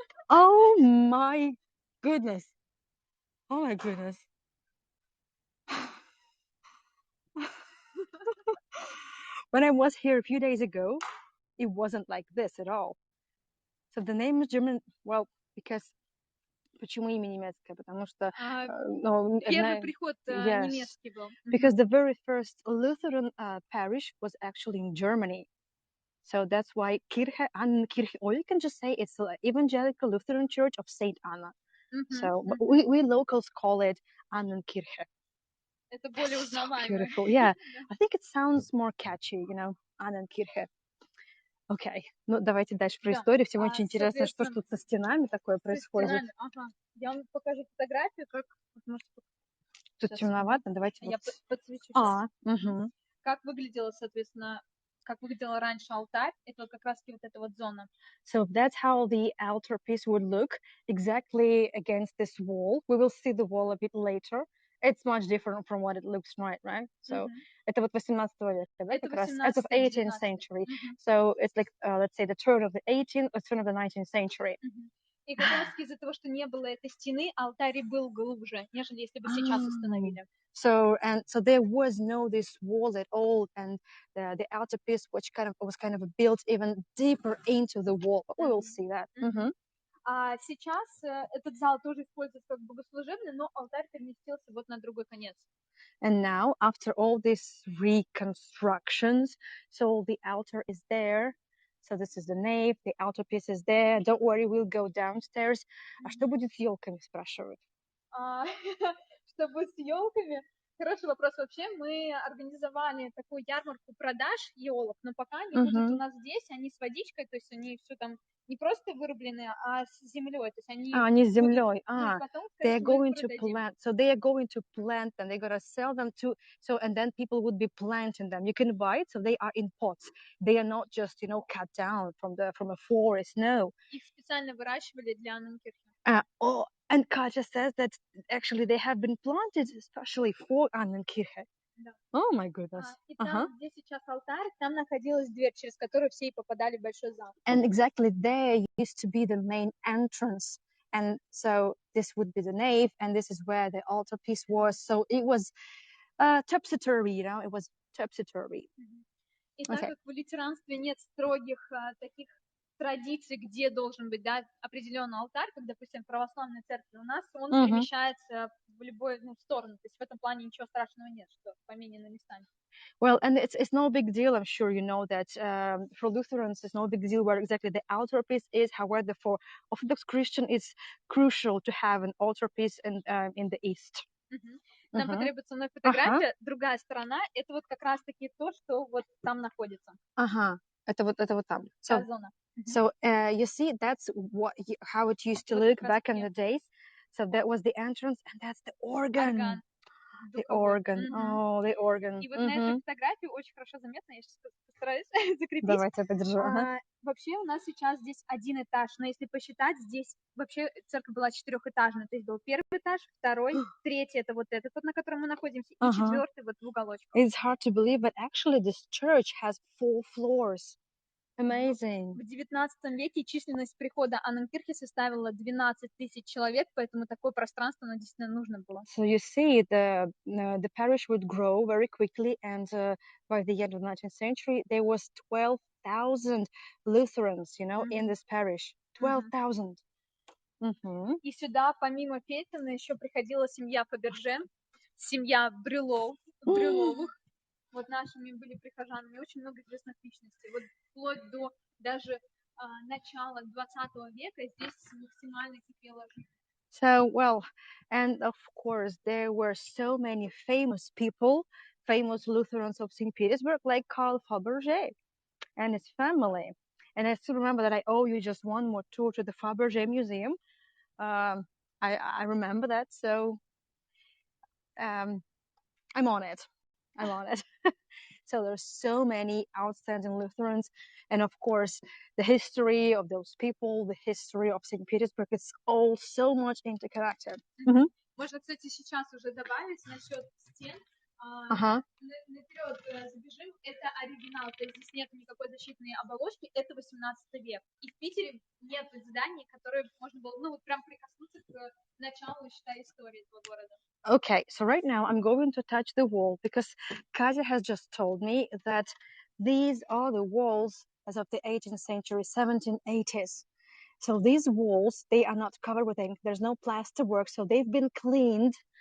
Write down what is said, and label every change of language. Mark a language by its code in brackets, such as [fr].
[en] Oh my goodness. Oh my goodness. When I was here a few days ago, it wasn't like this at all. So the name is German, well, because [ru] почему имя немецкое? Потому что первый приход немецкий был. [en] Because the very first Lutheran parish was actually in Germany. So that's why Kirche, Annenkirche, or you can just say it's the Evangelical Lutheran Church of Saint Anna. So but we locals call it Annenkirche. [ru] Это более узнаваемо. [en] Beautiful, yeah. I think it sounds more catchy, you know, Annenkirche. [ru] Okay, ну давайте дальше про историю. Всем очень интересно, что тут со стенами такое происходит. Ага. Я вам покажу фотографию, как... Тут темновато, давайте я вот... подсвечу. Как выглядело, соответственно, как выглядел раньше алтарь, это как раз вот эта вот зона. [en] So that's how the altar piece would look, exactly against this wall. We will see the wall a bit later. It's much different from what it looks right? [ru] So это вот 18 века, да, Это как раз? [en] It's of 18th century. So it's like, let's say, the turn of the 18th or turn of the 19th century. [ru] И как раз из-за того, что не было этой стены, алтарь был глубже, нежели если бы сейчас установили. [en] So there was no this wall at all, and the altarpiece was kind of built even deeper into the wall. But we will see that. [ru] А сейчас этот зал тоже используется как богослужебный, но алтарь переместился вот на другой конец. [en] And now, after all these reconstructions, so the altar is there. So this is the nave, the altarpiece is there. Don't worry, we'll go downstairs. [ru] А что будет с елками, спрашивают? Что будет с елками? Хороший вопрос. Вообще мы организовали такую ярмарку продаж елок, но пока они будут у нас здесь, они с водичкой, то есть они все там не просто вырублены, а с землей, то есть они с землей. потом, [en] They're going to plant. So they are going to plant them. They're going to sell them to. So and then people would be planting them. You can buy it. So they are in pots. They are not just cut down from a forest. No. [ru] Их специально выращивали для Анненкирche. [en] And Katja says that actually they have been planted especially for Annenkirche. [ru] Да. [en] Oh my goodness. [ru] И там, где сейчас алтарь, там находилась дверь, через которую все и попадали в большой зал. [en] And exactly there used to be the main entrance. And so this would be the nave, and this is where the altarpiece was. So it was topsy-turvy, it was topsy-turvy. [ru] И так как в лютеранстве нет строгих таких традиций, где должен быть определенный алтарь, как, допустим, в православной церкви у нас, он перемещается в любую сторону. То есть в этом плане ничего страшного нет, что поменены местами. [en] Well, and it's no big deal. I'm sure you know that for Lutherans, it's no big deal where exactly the altarpiece is. However, for Orthodox Christian, it's crucial to have an altarpiece in the east. [ru] Нам потребуется вновь фотография. Другая сторона, это вот как раз-таки то, что вот там находится. Это вот там. [en] So you see, that's how it used to look back in the days. So that was the entrance, and that's the organ. The organ. Oh, the organ. [ru] И вот на этой фотографии очень хорошо заметно, я сейчас постараюсь закрепить. Давайте я подержу. Вообще у нас сейчас здесь один этаж, но если посчитать, здесь вообще церковь была четырехэтажная, то есть был первый этаж, второй, третий, это вот этот, на котором мы находимся, и четвертый вот в уголочке. [en] It's hard to believe, but actually this church has 4 floors. Amazing. [ru] В 19 веке численность прихода Анненкирche составила 12 тысяч человек, поэтому такое пространство действительно нужно было. [en] So you see, the parish would grow very quickly, and by the end of the 19th century, there was 12,000 Lutherans, in this parish. 12,000. [ru] И сюда, помимо Петина, еще приходила семья Фаберже, семья Брюловых. Вот нашими были прихожанами, очень много известных личностей. Вот вплоть до даже начала 20 века здесь максимально кипела жизнь. [en] So, well, and of course, there were so many famous people, famous Lutherans of Saint Petersburg, like Karl Fabergé and his family. And I still remember that I owe you just one more tour to the Fabergé Museum. I remember that, so I'm on it. So there's so many outstanding Lutherans, and of course the history of those people, the history of St. Petersburg, it's all so much interconnected. [ru] Можно, кстати, сейчас уже добавить насчет стен. Наперед забежим, это оригинал, то есть здесь нет никакой защитной оболочки, это 18 век. И в Питере нет зданий, которые можно было, вот прям прикоснуться к началу, считай, истории этого города. [en] Okay, so right now I'm going to touch the wall because Katja has just told me that these are the walls as of the 18th century, 1780s. So these walls, they are not covered with ink. There's no plaster work, so they've been cleaned.